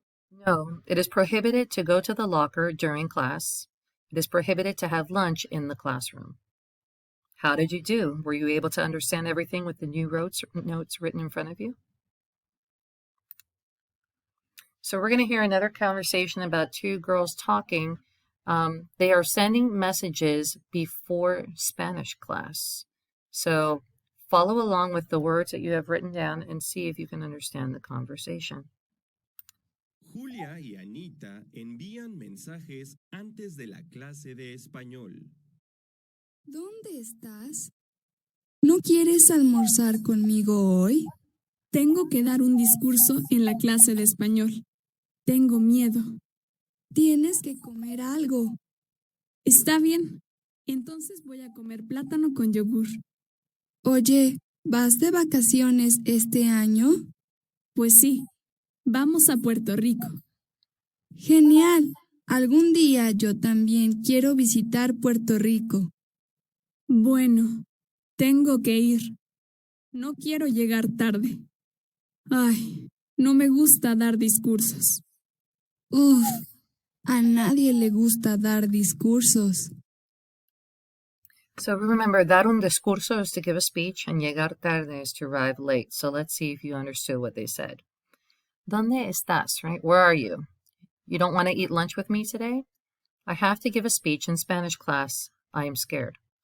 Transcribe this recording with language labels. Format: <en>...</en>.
<en>No, it is prohibited to go to the locker during class. It is prohibited to have lunch in the classroom. How did you do? Were you able to understand everything with the new notes written in front of you? So we're going to hear another conversation about two girls talking. They are sending messages before Spanish class. So follow along with the words that you have written down and see if you can understand the conversation.</en> <es>Julia y Anita envían mensajes antes de la clase de español. ¿Dónde estás? ¿No quieres almorzar conmigo hoy? Tengo que dar un discurso en la clase de español. Tengo miedo. Tienes que comer algo. Está bien. Entonces voy a comer plátano con yogur. Oye, ¿vas de vacaciones este año? Pues sí. Vamos a Puerto Rico. Genial. Algún día yo también quiero visitar Puerto Rico. Bueno, tengo que ir. No quiero llegar tarde. Ay, no me gusta dar discursos. A nadie le gusta dar discursos.</es> <en>So remember,</en> <es>dar un discurso</es> <en>is to give a speech, and</en> <es>llegar tarde</es> <en>is to arrive late. So let's see if you understood what they said.</en> <es>¿Dónde estás,</es> <en>right? Where are you? You don't want to eat lunch with me today? I have to give a speech in Spanish class. I am scared.</en>